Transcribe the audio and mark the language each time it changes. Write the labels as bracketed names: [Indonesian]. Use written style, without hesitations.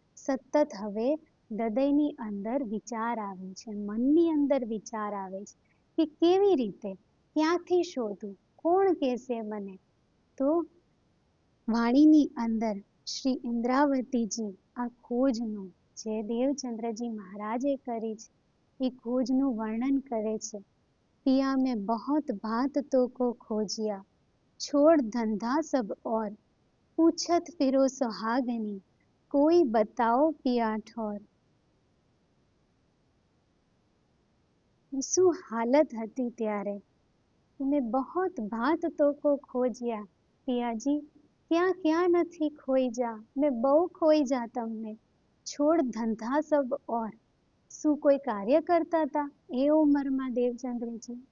[Gujarati] સતત હવે હૃદયની અંદર વિચાર આવે છે, મનની અંદર વિચાર આવે છે કે કેવી રીતે, ક્યાંથી શોધું, કોણ કહેશે મને? તો વાણીની અંદર શ્રી ઇન્દ્રાવતીજી આ ખોજનું, જે દેવચંદ્રજી મહારાજે કરી છે, એ ખોજનું વર્ણન કરે છે. [Hindi] पिया में बहुत बात तो को खोजिया, छोड़ धंधा सब और, पूछत फिरो सुहागनी, कोई बताओ पिया ठोर. [Gujarati] શું હાલત હતી ત્યારે, [Hindi] મેં બહોત બાત તો કો ખોજ્યા, [Gujarati] પિયાજી ક્યાં ક્યાં નથી ખોઈ જા, મેં બહુ ખોઈ જા તમને. [Hindi] છોડ ધંધા સબ ઓર, [Gujarati] શું કોઈ કાર્ય કરતા હતા એ ઉંમરમાં દેવચંદ્રજી?